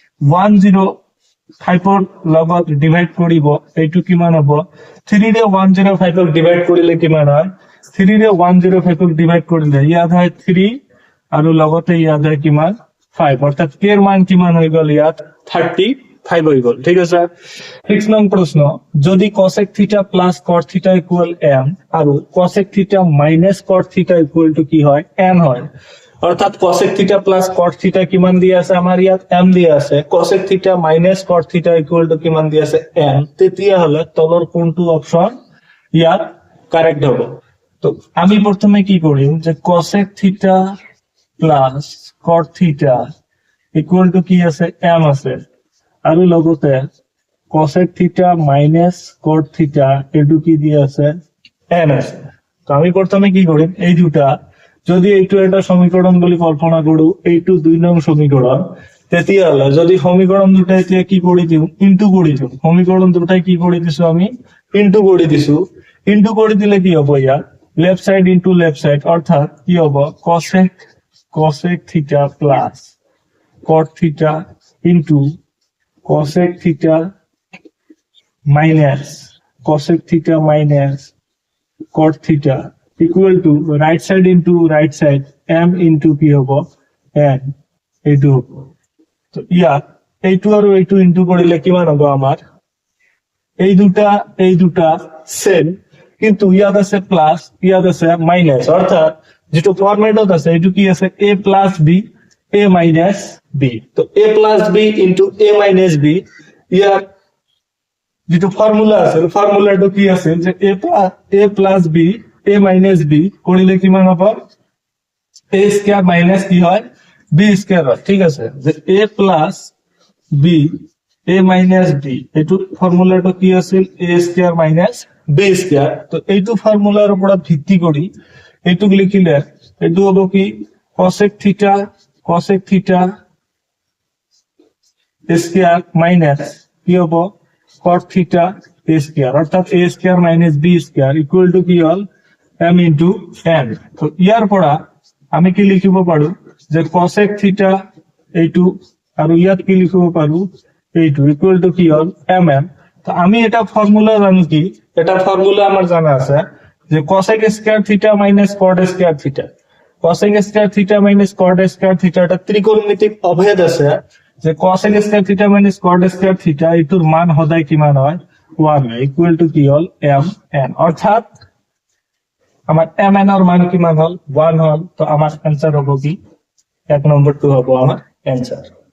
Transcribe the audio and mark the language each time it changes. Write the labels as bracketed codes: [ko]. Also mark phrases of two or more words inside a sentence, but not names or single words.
[as] 105 এর লগত ডিভাইড কৰিব এইটো কিমান হ'ব 3 ৰে 105 ক ডিভাইড কৰিলে কিমান হয় 3 ৰে 105 ক ডিভাইড কৰিলে ইয়াত হয় 3 আৰু লগতে ইয়াত হয় কিমান 5 অৰ্থাৎ k এর মান কিমান হৈ গল ইয়াত 35 হৈ গল ঠিক আছে 6 নং প্ৰশ্ন যদি [en] cosec theta plus cot theta [as] ইকুয়াল m আৰু [en] cosec theta minus cot theta equal to [as] কি হয় n হয় অর্থাৎ [en] cosec theta plus cot theta [as] কিমান দিয়া আছে আমাৰ ইয়াত m দিয়া আছে [en] cosec theta minus cot theta equal to [as] কিমান দিয়া আছে n তেতিয়া হলে তলৰ কোনটো অপশন ইয়াত কারেক্ট হ'ব তো আমি প্ৰথমে কি কৰিম যে [en] cosec theta plus cot theta equal to [as] কি আছে m আছে আৰু লগতে [en] cosec theta minus cot [as] থিটা এটো কি দিয়া আছে n আছে তো আমি প্ৰথমে কি কৰিম এই দুটা যদি এইটো এটা সমীকরণ বুলি কল্পনা কৰো এইটো 2 নং সমীকরণ তেতিয়াহলে যদি সমীকরণ দুটা এতিয়া কি কৰি দিম ইনটু কৰি দিম সমীকরণ দুটাই কি কৰি দিছো আমি ইনটু কৰি দিলে কি হ'ব ইয়াত [en] left side into left side [as] অর্থাৎ কি হ'ব [en] cosec theta plus cot theta into cosec theta minus cot theta equal to right side into right side m into [as] কি হ'ব n এইটো হ'ব তো ইয়াত এইটো আৰু এইটো ইনটু কৰিলে কিমান হ'ব আমাৰ এই দুটা সেম কিন্তু ইয়াত আছে প্লাস ইয়াত আছে মাইনাস অর্থাৎ যেটো ফরম্যাটত আছে এইটো কি আছে [en] a plus b a minus [as] b তো [en] a plus b into a minus b [as] ইয়ার যেটো ফর্মুলা আছে ফর্মুলাটো কি আছে যে [en] a plus b a minus b [as] করিলে কি মান হবে [en] a square minus [as] কি হয় [en] b square [as] হয় ঠিক আছে যে [en] a plus b a minus b [as] এইটো ফর্মুলাটো কি আছে [en] a square minus b square [as] তো এইটো ফর্মুলার উপর ভিত্তি করি এইটুক লিখিলে এইটো হলো কি [en] cosec theta square minus [as] কি হবো [en] cot theta a square [as] অর্থাৎ [en] a square minus b square equal to [as] কি হল [en] m into n [as] তো ইয়ার পড়া আমি কি লিখিব পারো যে [en] cosec theta [as] এইটু আর ইয়াত কি লিখিব পারো এইটু [en] equal to [as] কি হল mm তো আমি এটা ফর্মুলা জানি কি এটা ফর্মুলা আমার জানা আছে যে [en] cosec square theta minus cot square theta cosec square theta minus cot square theta [as] এটা ত্রিকোণমিতিক অভেদ আছে যে [en] cosec square theta minus cot square theta [as] এটার মান সদায় কি মান হয় 1 হয় [en] equal to [as] কি হল m n অর্থাৎ আমার m n এর মান কি মান হল 1 হল তো আমার आंसर হবে কি 1 নম্বর 2 হবে আমার आंसर